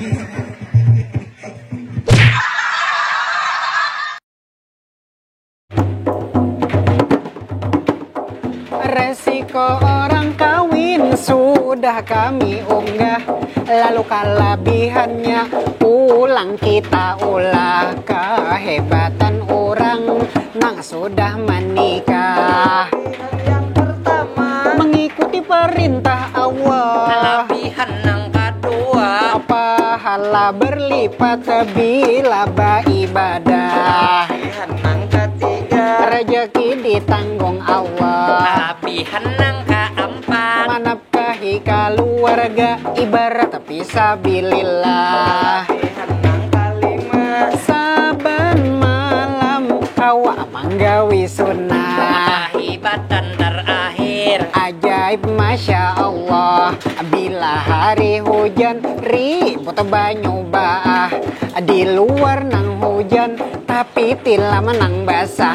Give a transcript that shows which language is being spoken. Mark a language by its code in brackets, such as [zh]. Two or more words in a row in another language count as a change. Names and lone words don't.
[id] Resiko orang kawin sudah kami unggah. [bjn] Lalu kelebihannya ulang kita ulah. Kehebatan orang nang sudah menikah. [id] Yang pertama, Mengikuti perintah Allah. Kelebihan yang kedua, Pahala berlipat bila beribadah. yang ketiga, Rezeki ditanggung Allah. kelebihan yang keempat, Menafkahi keluarga ibarat fisabilillah. yang kelima, [bjn] Saban malam kawa manggawi sunnah. [id] kehebatan terakhir, Ajaib [ar] Masya Allah. [bjn] Bila hari hujan ribut banyu baah. Di luar nang hujan tapi tila menang basah.